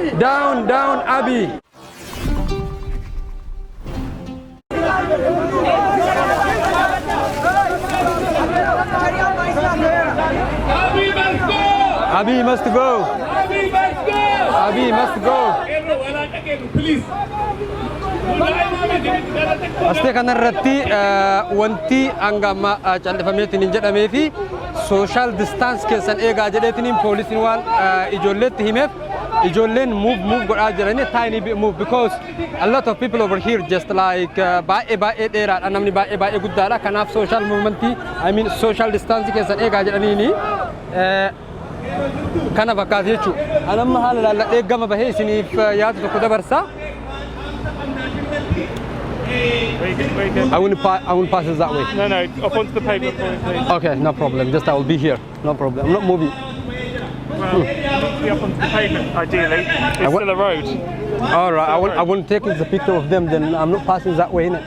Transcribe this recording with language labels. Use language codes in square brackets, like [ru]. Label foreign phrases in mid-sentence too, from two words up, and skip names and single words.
[en] Down, down, Abiy. Abiy must go. Abiy must go. Abiy must go. Please. [om] Astee kanarratti wanti hangama callifameetiin jedhamee fi [en] social distance [om] keessan eegaa jedheetiin poolisiin waan ijoolleetti himeef ijoolleen move godhaa jiranii [en] tiny move because a lot of people over here just like [om] baay'ee dheeraadha namni baay'ee guddaadha kanaaf [en] social movement I mean social distance [om] keessan eegaa jedhaniini kana fakkaata jechuudha. Anamma haala laalladhee gama bahee isiniif yaada tokko dabarsa. [en] I will pass it that way. No, up onto the pavement for me, please. Okay, no problem. Just I will be here. No problem. I'm not moving. Well, be up onto the pavement, ideally. It's still a road. All right. I won't take the picture of them. Then I'm not passing that way, innit?